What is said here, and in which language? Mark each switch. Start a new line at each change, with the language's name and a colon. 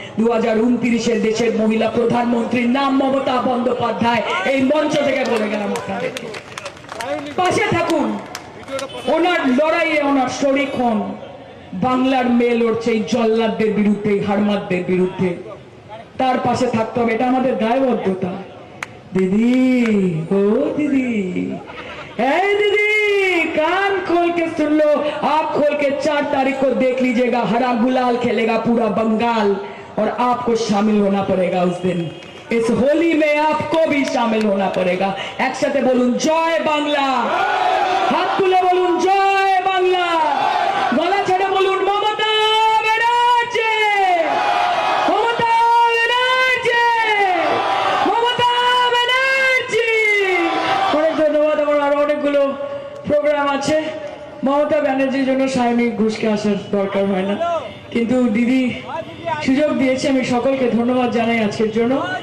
Bangla: 2029-এর দেশের মহিলা প্রধানমন্ত্রীর নাম মমতা বন্দ্যোপাধ্যায়। এই মঞ্চ থেকে বলে গেলাম আপনাদেরকে, পাশে থাকুন, ওনার লড়াইয়ে ওনার শরিক হন। বাংলার মেয়ে লড়ছে এই জল্লাদদের বিরুদ্ধে, হারমাদদের বিরুদ্ধে, তার পাশে থাকতে হবে, এটা আমাদের দায়বদ্ধতা।
Hindi: दीदी ओ दीदी ए दीदी कान खोल के सुन लो, आप खोल के 4 तारीख को देख लीजिएगा, हरा गुलाल खेलेगा पूरा बंगाल और आपको शामिल होना पड़ेगा उस दिन। इस होली में आपको भी शामिल होना पड़ेगा।
Bangla: एक साथे बोलूं जय बांग्ला, हाथ तुले बोलूं जय बांग्ला, गला छेड़े बोलूं ममता बनर्जी, ममता बनर्जी, ममता बनर्जी। অনেক ধন্যবাদ। আমার আরো অনেকগুলো প্রোগ্রাম আছে। মমতা ব্যানার্জির জন্য সায়নিক ঘোষকে আসার দরকার হয় না, কিন্তু দিদি সুযোগ দিয়েছে, আমি সকলকে ধন্যবাদ জানাই আজকের জন্য।